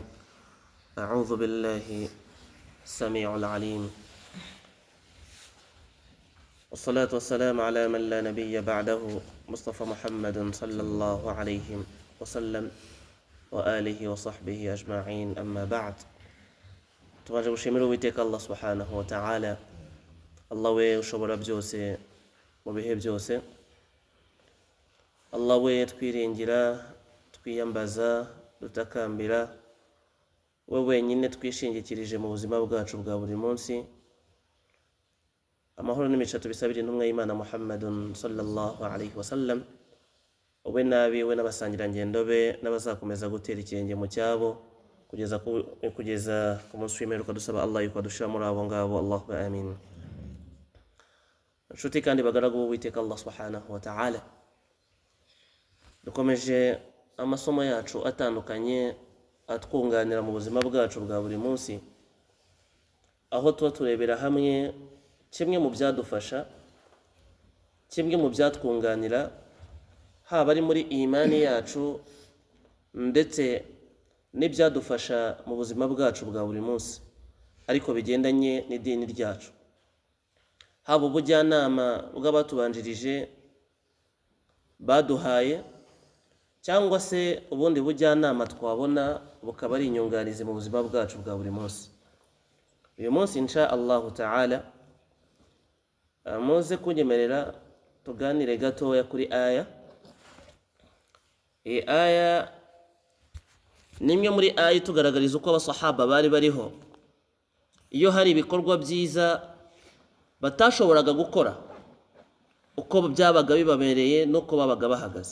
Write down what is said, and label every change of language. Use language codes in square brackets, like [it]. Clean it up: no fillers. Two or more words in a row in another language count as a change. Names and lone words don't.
[ar] أعوذ بالله السميع العليم والصلاة والسلام على من لا نبي بعده مصطفى محمد صلى الله عليه وسلم وآله وصحبه أجمعين. أما بعد، [rw] tumaze gushimira Uwiteka Allah [ar] سبحانه وتعالى, [rw] Allah we ushobora byose mu bihe byose, Allah we twiringira, twiyambaza, dutakambira, we wenyine twishingikirije mu buzima bwacu bwa buri munsi. Amahoro n'imigisha tubisabira intumwa y'Imana Muhammadun [ar] صلى الله عليه وسلم, [rw] we nabi we n'abasangirangendo be n'abazakomeza gutera ikirenge mu cyabo kugeza ku munsi w'imperuka. Dusaba Allah yuko adushira muri abo ngabo, [ar] اللهم آمين. [rw] Nshuti kandi bagaragu b'Uwiteka Allah [ar] سبحانه وتعالى, [rw] dukomeje amasomo yacu atandukanye atwunganira mu buzima bwacu bwa buri munsi, aho tuba turebera hamwe kimwe mu byadufasha, kimwe mu byatwunganira, haba ari muri imani yacu ndetse n'ibyadufasha mu buzima bwacu bwa buri munsi, ariko bigendanye n'idini ryacu, haba ubujyanama bw'abatubanjirije baduhaye cyangwa se ubundi bujyanama twabona bukaba ari inyunganizi mu buzima bwacu bwa buri munsi. Uyu munsi [ar] إن شاء الله تعالى [rw] muze kunyemerera tuganire gatoya kuri aya. Iyi aya ni imwe muri aya itugaragariza uko abasahaba bari bariho iyo hari ibikorwa byiza batashoboraga gukora, uko byabaga bibabereye n'uko babaga bahagaze.